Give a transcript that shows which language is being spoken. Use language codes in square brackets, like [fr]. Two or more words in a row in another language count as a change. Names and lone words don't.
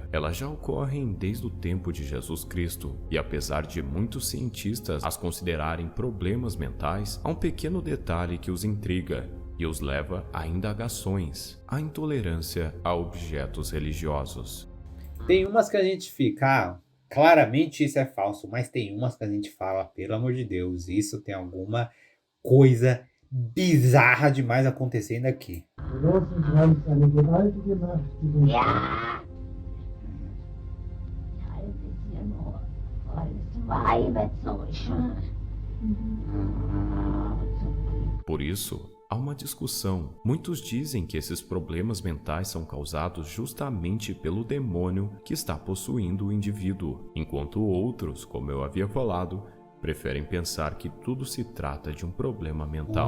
[pt] Elas já ocorrem desde o tempo de Jesus Cristo, e apesar de muitos cientistas as considerarem problemas mentais, há um pequeno detalhe que os intriga e os leva a indagações: a intolerância a objetos religiosos. Tem umas que a gente fica, claramente isso é falso, mas tem umas que a gente fala, pelo amor de Deus, isso tem alguma coisa bizarra demais acontecendo aqui. [de] Großes Reich eine gewaltige Macht, die den [pt] Por isso, há uma discussão. Muitos dizem que esses problemas mentais são causados justamente pelo demônio que está possuindo o indivíduo, enquanto outros, como eu havia falado, preferem pensar que tudo se trata de um problema mental.